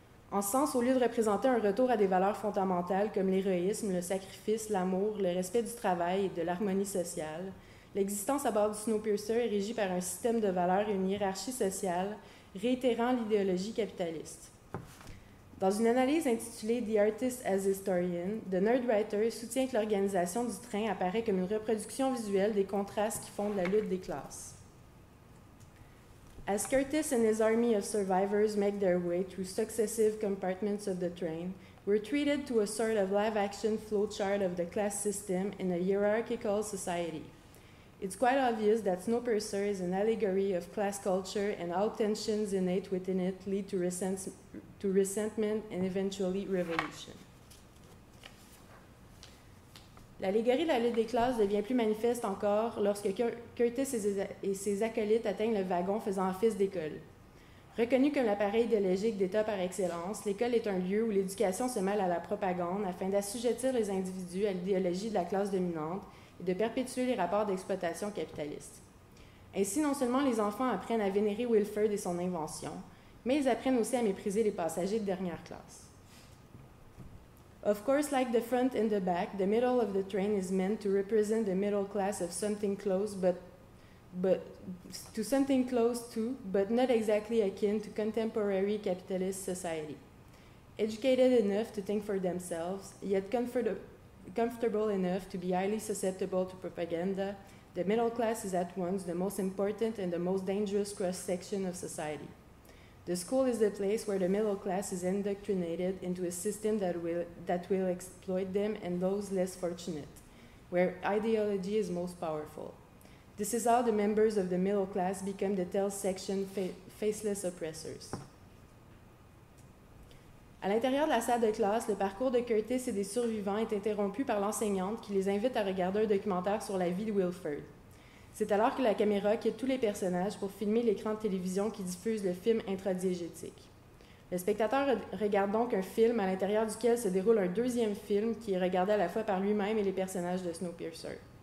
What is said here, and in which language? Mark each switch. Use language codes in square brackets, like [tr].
[fr] En ce sens, au lieu de représenter un retour à des valeurs fondamentales comme l'héroïsme, le sacrifice, l'amour, le respect du travail et de l'harmonie sociale, l'existence à bord du Snowpiercer est régie par un système de valeurs et une hiérarchie sociale réitérant l'idéologie capitaliste. Dans une analyse intitulée « The Artist as Historian », The Nerdwriter soutient que l'organisation du train apparaît comme une reproduction visuelle des contrastes qui fondent la lutte des classes. [en] As Curtis and his army of survivors make their way through successive compartments of the train, we're treated to a sort of live-action flowchart of the class system in a hierarchical society. It's quite obvious that Snowpiercer is an allegory of class culture and how tensions innate within it lead to resentment and eventually revolution. [fr] L'allégorie de la lutte des classes devient plus manifeste encore lorsque Curtis et ses acolytes atteignent le wagon faisant office d'école. Reconnue comme l'appareil idéologique d'État par excellence, l'école est un lieu où l'éducation se mêle à la propagande afin d'assujettir les individus à l'idéologie de la classe dominante et de perpétuer les rapports d'exploitation capitalistes. Ainsi, non seulement les enfants apprennent à vénérer Wilford et son invention, mais ils apprennent aussi à mépriser les passagers de dernière classe. [en] Of course, like the front and the back, the middle of the train is meant to represent the middle class of something close, but not exactly akin to contemporary capitalist society. Educated enough to think for themselves, yet comfortable enough to be highly susceptible to propaganda, the middle class is at once the most important and the most dangerous cross-section of society. The school is the place where the middle class is indoctrinated into a system that will exploit them and those less fortunate, where ideology is most powerful. This is how the members of the middle class become the tail section faceless oppressors. [fr] À l'intérieur de la salle de classe, le parcours de Curtis et des survivants est interrompu par l'enseignante qui les invite à regarder un documentaire sur la vie de Wilford. C'est alors que la caméra quitte tous les personnages pour filmer l'écran de télévision qui diffuse le film intradiégétique. Le spectateur regarde donc un film à l'intérieur duquel se déroule un deuxième film qui est regardé à la fois par lui-même et les personnages de Snowpiercer.